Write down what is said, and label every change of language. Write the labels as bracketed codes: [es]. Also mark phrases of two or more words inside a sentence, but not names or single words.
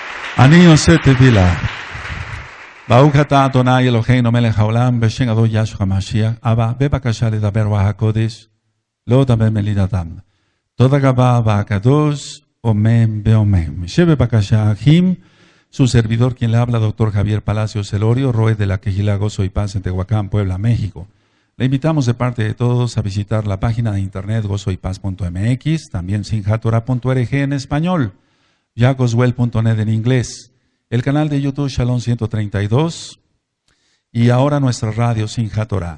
[he] אני עושה תפילה. ברוך אתה אדוני אלוהינו מלך העולם בשם אדון ישוע המשיח. אבא, בבקשה לדבר רוח הקודש, לא דבר מילים אדם. תודה רבה והקדוש, אמן ואמן. שבבקשה, אחים, [es] su servidor quien le habla, doctor Javier Palacios Celorio, Roe de la Quejila Gozo y Paz en Tehuacán, Puebla, México. Le invitamos de parte de todos a visitar la página de internet gozoypaz.mx, también sinjatorah.org en español, jacoswell.net en inglés, el canal de YouTube Shalom 132 y ahora nuestra radio Sinjatorah.